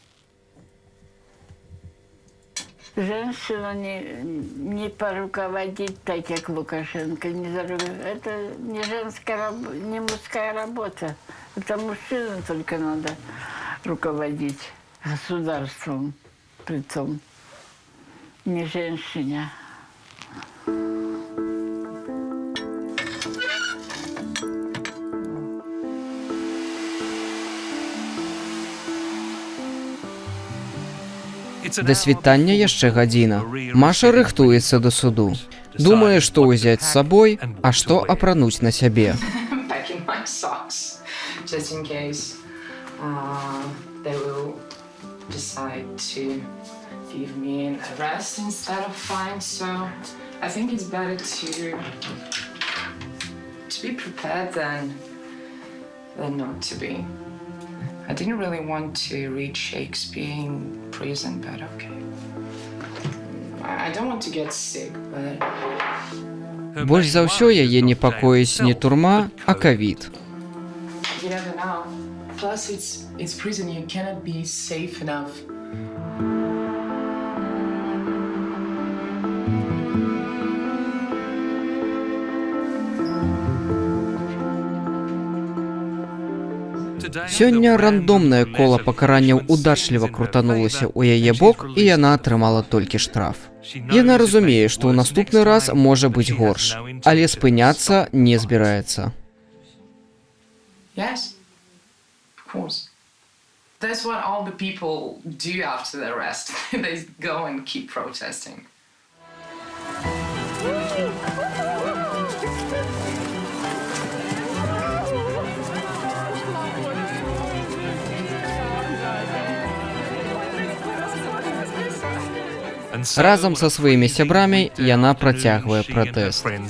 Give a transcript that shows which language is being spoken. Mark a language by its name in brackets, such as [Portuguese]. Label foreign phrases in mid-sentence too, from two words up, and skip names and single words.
[Russian] Женщина не поруководить так, как Лукашенко. Это не женская, не мужская работа. Это мужчинам только надо руководить государством, притом не женщине. [Belarusian] Да світання яшчэ гадзіна. Маша рыхтуецца да суду. Думае, што ўзяць з сабой, а што апрануць на сябе. [English] Packing my socks, just in case they will decide to give me an arrest instead of fine. So I think it's better to be prepared than not to be. I didn't really want to read Shakespeare in prison, but okay. I don't want to get sick, but... [Belarusian] Больш за ўсё яе непакоіць не турма, а ковід. [English] You never know. Plus, it's prison. You cannot be safe enough. [Belarusian] Сёння рандомнае кола пакаранняў удачліва крутанулася ў яе бок, і яна атрымала толькі штраф. Яна разумее, што ў наступны раз можа быць горш, але спыняцца не збіраецца. [English] Yes, of course. That's what all the people do after the arrest. They go and keep protesting. [Belarusian] Разам са сваімі сябрамі яна працягвае пратэст.